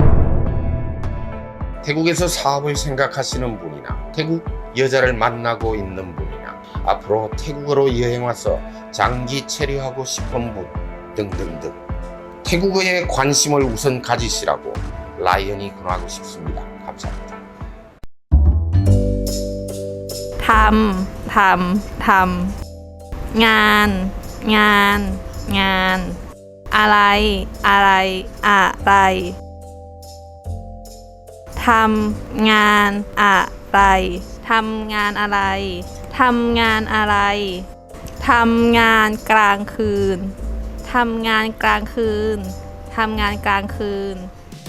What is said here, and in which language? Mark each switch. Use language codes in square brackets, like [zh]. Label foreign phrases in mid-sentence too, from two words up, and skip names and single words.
[ko] 태국에서 사업을 생각하시는 분이나 태국 여자를 만나고 있는 분이나 앞으로 태국으로 여행 와서 장기 체류하고 싶은 분 등등등, 태국어에 관심을 우선 가지시라고 라이언이 권하고 싶습니다. 감사합니다. [th] ทำงานอะไรทำงานอะไรทำงานกลางคืนทำงานกลางคืน